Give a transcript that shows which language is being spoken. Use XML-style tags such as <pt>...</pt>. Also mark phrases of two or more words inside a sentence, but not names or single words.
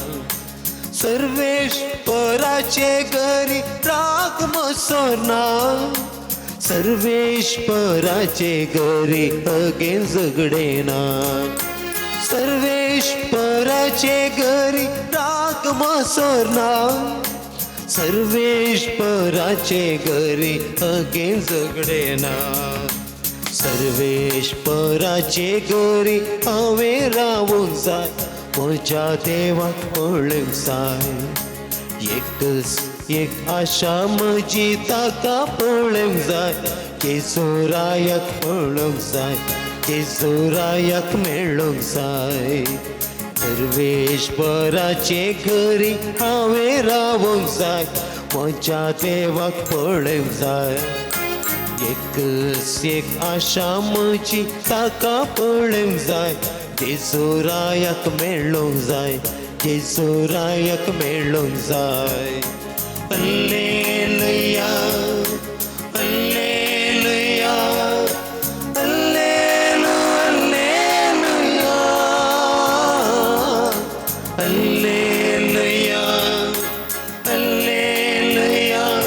<kok>सर्वेश्वराचे घरी राग मसोरना सर्वेश्वराचे घरी अगे झगडेना सर्वेश्वराचे घरी राग मसोरना सर्वेश्वराचे घरी अगे झगडेना सर्वेश्वराचे घरी हांवें रावूंक जाय म्हज्या देवाक पळोवंक जाय एकच एक आशा म्हजी ताका पळोवंक जाय केसुरायाक पळोवंक जाय केसुरायाक मेळोवंक जाय सर्वेश्वराचे घरी हांवें रावूंक जाय म्हज्या देवाक पळोवंक जाय एकच एक आशा म्हजी ताका पळोवंक जाय केसुरायाक मेळोवंक जाय केसुरायाक मेळोवंक जाय हल्लेलुया</kok> <he>हल्लेलुया हल्लेलुया हल्लेलुया हल्लेलुया</he>